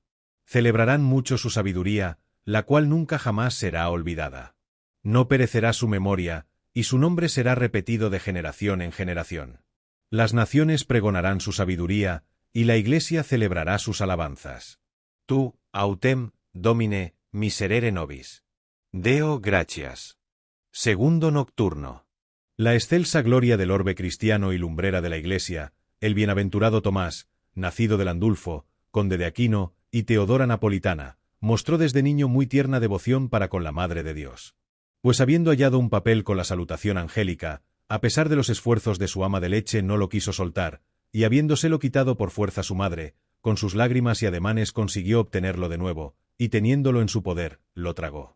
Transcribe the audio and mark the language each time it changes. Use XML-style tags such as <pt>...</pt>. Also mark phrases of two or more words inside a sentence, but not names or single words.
<es>Celebrarán mucho su sabiduría, la cual nunca jamás será olvidada. No perecerá su memoria, y su nombre será repetido de generación en generación. Las naciones pregonarán su sabiduría, y la Iglesia celebrará sus alabanzas.</es> <la>Tu, autem, Domine, miserere nobis. Deo gratias.</la> <es>Segundo nocturno. La excelsa gloria del orbe cristiano y lumbrera de la Iglesia, el bienaventurado Tomás, nacido de Landulfo, conde de Aquino, y Teodora Napolitana, mostró desde niño muy tierna devoción para con la Madre de Dios. Pues habiendo hallado un papel con la salutación angélica, a pesar de los esfuerzos de su ama de leche no lo quiso soltar, y habiéndoselo quitado por fuerza su madre, con sus lágrimas y ademanes consiguió obtenerlo de nuevo, y teniéndolo en su poder, lo tragó.</es>